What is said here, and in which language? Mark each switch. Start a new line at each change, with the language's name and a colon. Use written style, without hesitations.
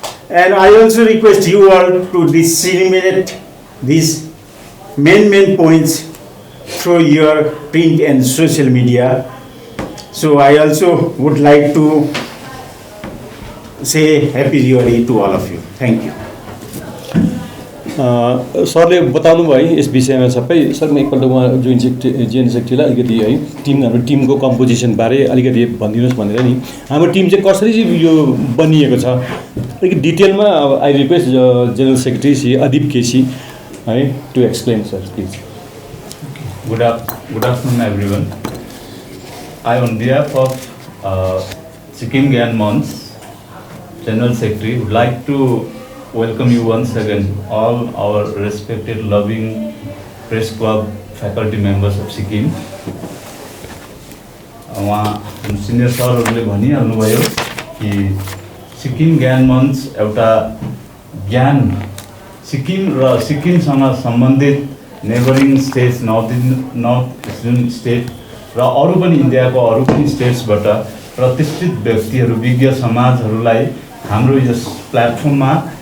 English: And I also request you all to disseminate these main points through your print and social media. So I also would like to say Happy Diwali to all of you. Thank you.
Nepali: सरले बताउनु भयो यस विषयमा सबै। Sir म एकपल्ट उहाँ जिएन सेक्रेटरीलाई अलिकति है हाम्रो टिमको कम्पोजिसन बारे अलिकति भनिदिनुहोस् भनेर नि। हाम्रो टिम चाहिँ कसरी चाहिँ यो बनिएको छ अलिकति डिटेलमा
English: I request general secretary
Nepali: Shri Adeep KC है
English: To explain sir please. Good afternoon, everyone. I, on behalf of Sikkim Gyan Manch, General Secretary, would like to welcome you once again, all our respected, loving press club faculty members of Sikkim.
Nepali: वहाँ senior सरहरूले भनिहाल्नुभयो कि सिक्किम ज्ञान मञ्च एउटा ज्ञान सिक्किम र सिक्किमसँग सम्बन्धित neighbouring states north eastern state र अरू पनि इन्डियाको अरू पनि स्टेट्सबाट प्रतिष्ठित व्यक्तिहरू विज्ञ समाजहरूलाई हाम्रो यस प्लेटफर्ममा